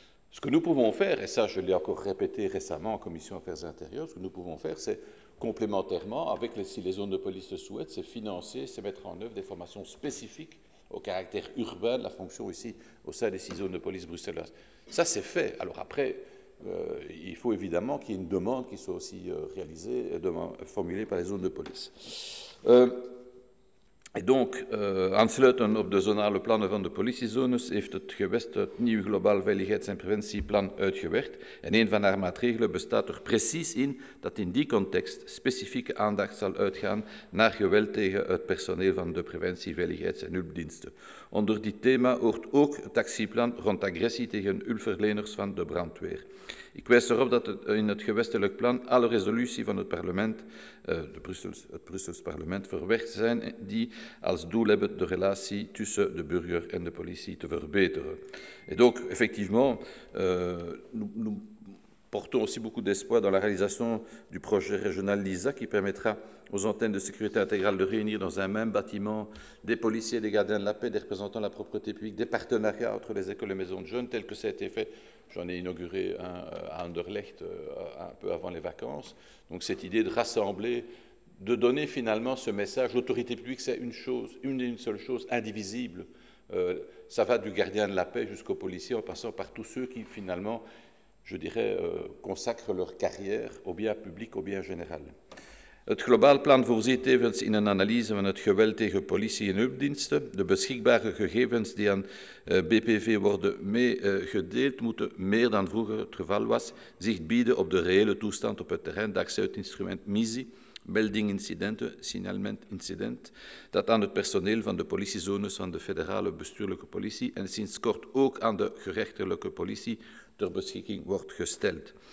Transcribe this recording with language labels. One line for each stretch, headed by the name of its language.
French: Ce que nous pouvons faire, et ça je l'ai encore répété récemment en commission Affaires intérieures, ce que nous pouvons faire, c'est complémentairement, si les zones de police le souhaitent, c'est financer, c'est mettre en œuvre des formations spécifiques au caractère urbain de la fonction ici, au sein des 6 zones de police bruxelloises. Ça, c'est fait. Alors après, il faut évidemment qu'il y ait une demande qui soit aussi réalisée et formulée par les zones de police.
Dutch: En
French: donc,
Dutch: aansluitend op de zonale plannen van de politiezones heeft het gewest het nieuw globaal veiligheids- en preventieplan uitgewerkt. En een van haar maatregelen bestaat er precies in dat in die context specifieke aandacht zal uitgaan naar geweld tegen het personeel van de preventie, veiligheids- en hulpdiensten. Onder dit thema hoort ook het actieplan rond agressie tegen hulpverleners van de brandweer. Ik wijs erop dat in het gewestelijk plan alle resoluties van het parlement, het Brussels parlement, verwerkt zijn die als doel hebben de relatie tussen de burger en de politie te verbeteren.
French: Et donc, effectivement, nous portons aussi beaucoup d'espoir dans la réalisation du projet régional LISA qui permettra aux antennes de sécurité intégrale de réunir dans un même bâtiment des policiers, des gardiens de la paix, des représentants de la propreté publique, des partenariats entre les écoles et maisons de jeunes, tel que ça a été fait. J'en ai inauguré un à Anderlecht un peu avant les vacances. Donc cette idée de rassembler, de donner finalement ce message, l'autorité publique, c'est une seule chose, indivisible. Ça va du gardien de la paix jusqu'au policier, en passant par tous ceux qui finalement, je dirais, consacrent leur carrière au bien public, au bien général.
Dutch: Het globaal plan voorziet tevens in een analyse van het geweld tegen politie en hulpdiensten. De beschikbare gegevens die aan BPV worden meegedeeld moeten, meer dan vroeger het geval was, zicht bieden op de reële toestand op het terrein dankzij het instrument MISI, melding incidenten, signalement incident, dat aan het personeel van de politiezones van de federale bestuurlijke politie en sinds kort ook aan de gerechtelijke politie ter beschikking wordt gesteld.